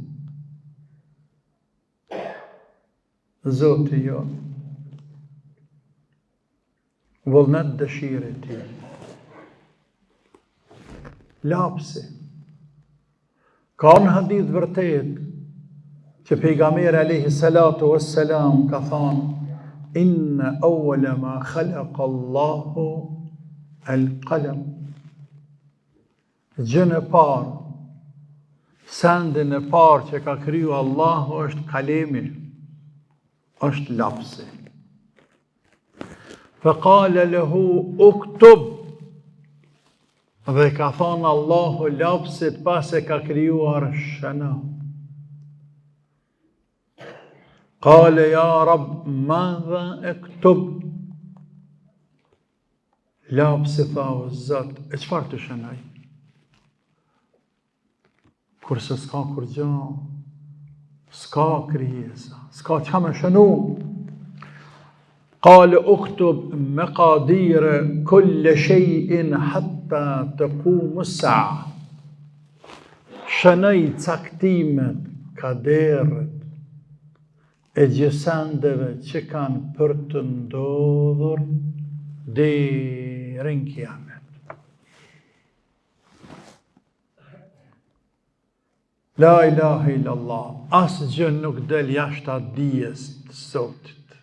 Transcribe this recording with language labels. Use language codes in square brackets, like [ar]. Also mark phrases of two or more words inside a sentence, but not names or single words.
[sq] Zoti jo. Vullnet dëshirë e Tij. Lapsi. Ka në hadith vërtet që pejgamberi [ar] عليه الصلاة والسلام [sq] ka thënë: [ar] إن أول ما خلق الله القلم. [sq] Gjën e parë, sendin e parë që ka kriju Allahu është kalemi, është lapsi. [ar] فقال له اكتب, [sq] dhe ka thonë Allahu lapsit pas e ka krijuar shëna. [ar] قال يا رب ماذا أكتب? [sq] Lapsi tha: o Zot, e çfarë të shënoj? Kurse s'ka kur gjë, s'ka krijesa, s'ka çka më shënu. [ar] قال اكتب مقادير كل شيء حتى تقوم الساعة. [sq] Shënoj caktimet, kaderët e gjësandeve që kanë për të ndodhur deri në kiamet. [ar] لا إله إلا الله, [sq] asgjë nuk del jashtë dijes të Zotit.